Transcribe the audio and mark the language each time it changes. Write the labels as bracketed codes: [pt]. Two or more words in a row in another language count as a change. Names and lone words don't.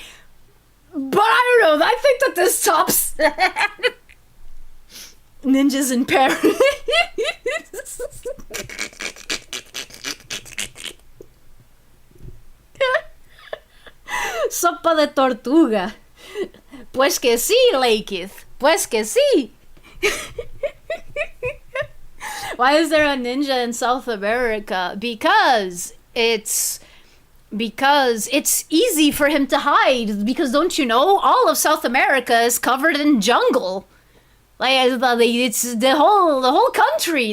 [en] But I don't know, I think that this tops Ninjas in Paris. [es] Sopa de tortuga. Pues que sí, Lakeith. Pues que sí. [en] Why is there a ninja in South America? Because it's easy for him to hide. Because don't you know, all of South America is covered in jungle. Like it's the whole country.